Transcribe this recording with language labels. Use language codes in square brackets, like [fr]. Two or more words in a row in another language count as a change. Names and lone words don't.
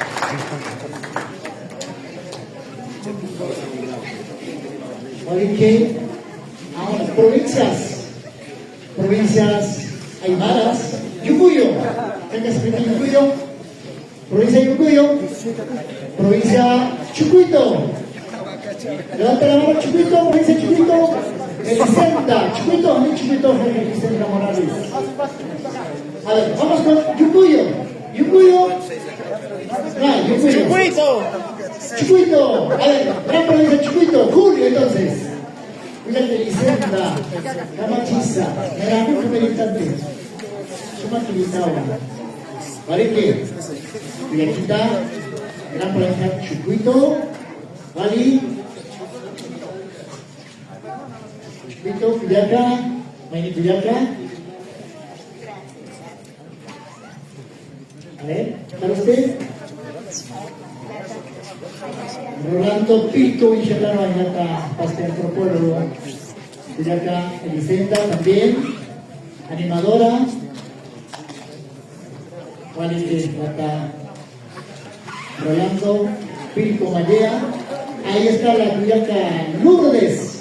[es] Oye, ahora, provincias aymaras, Yucuyo, venga, se mete Yucuyo, provincia Yucuyo, provincia Chucuito, levanta la mano Chucuito, provincia Chucuito, Elisenda, Chucuito, a mí Chucuito, Elisenda Morales. A ver, vamos con Yucuyo, Yucuyo, ¡Chucuito! Chucuito, a ver, gran provincia de Chucuito, Julio entonces. Fíjate, Elisenda, Camachiza, Meramuco Meditante, Chumaquilitao, Marique, Villaquita, gran provincia Chucuito, Bali, Chucuito, Cuyaca, Maini Cuyaca. A ver, ¿para usted? Rolando Pico y Gelano Ayata, Pastel por Pueblo, Cuyaca, Elisenda también, animadora, Juanete, Rolando Pico Mallea, ahí está la Cuyaca Lourdes.